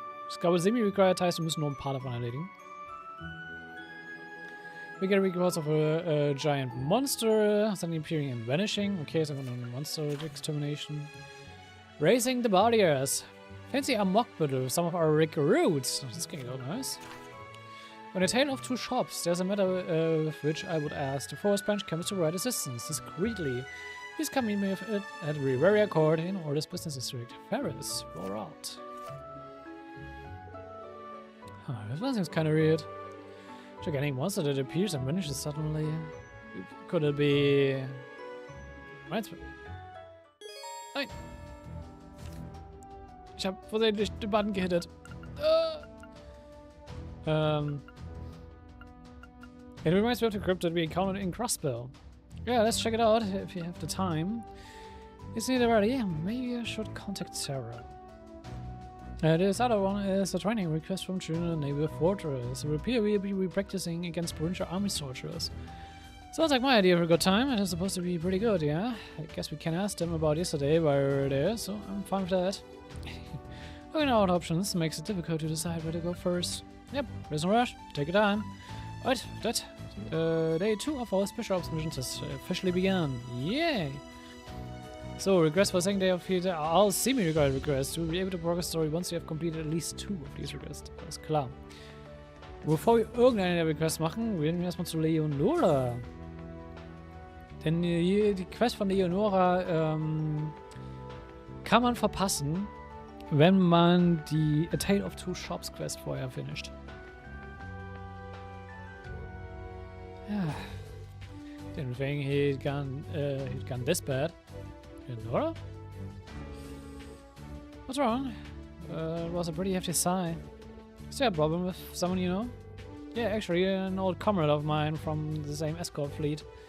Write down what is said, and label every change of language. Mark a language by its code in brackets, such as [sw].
[de] Ich glaube, Semi-Required heißt, wir müssen nur ein paar davon erledigen. [en] We get reports of a giant monster, suddenly appearing and vanishing. [de] Okay, so eine Monster Extermination. [en] Raising the barriers. Fancy a mock battle with some of our recruits. This can go nice. On a tale of two shops, there's a matter with which I would ask the forest branch chemist to provide assistance discreetly. Please come meet me at Riveria Court in Orders Business District. Ferris, roll out. Huh, this one seems kind of weird. Gigantic monster that appears and vanishes suddenly. Could it be... Nein. [de] Ich hab versehentlich den Button gehittet. [en] It reminds me of the crypt that we encountered in Crossbell. Yeah, let's check it out if you have the time. It's nearly ready. Maybe I should contact Sarah. This other one is a training request from Schüler, Naval Fortress. It will appear we will be practicing against provincial army soldiers. Sounds like my idea for a good time. It is supposed to be pretty good, yeah? I guess we can ask them about yesterday while we were there, so I'm fine with that. Looking at options makes it difficult to decide where to go first. Yep, there's no rush. Take your time. Right, that day 2 of our special ops missions has officially begun. Yay! So, request for second day of field. All semi-required requests. You will be able to progress story once you have completed at least 2 of these requests. [de] Alles klar. Bevor wir irgendeine der Requests machen, gehen wir erstmal zu Leonora. Denn die Quest von Leonora kann man verpassen, wenn man die A Tale of Two Shops Quest vorher finisht. Ja. [en] Didn't think he'd gone this bad. Leonora? What's wrong? It was a pretty hefty sigh. Is there a problem with someone you know? Yeah, actually, an old comrade of mine from the same escort fleet.